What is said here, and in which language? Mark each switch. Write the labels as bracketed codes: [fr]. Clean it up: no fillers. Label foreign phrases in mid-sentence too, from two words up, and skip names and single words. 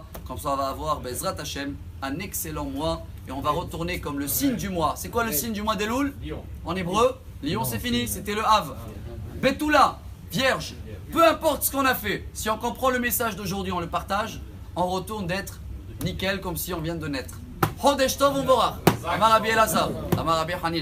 [fr] Comme ça, on va avoir [he] בעזרת השם, [fr] un excellent mois et on va retourner comme le signe du mois. C'est quoi le signe du mois d'Elul? En hébreu, Lion, c'est fini, c'était le Hav. Betula, vierge, peu importe ce qu'on a fait, si on comprend le message d'aujourd'hui, on le partage, on retourne d'être nickel comme si on vient de naître. [he] חודש טוב ומבורך. אמר רבי אלעזר, אמר רבי חנינא.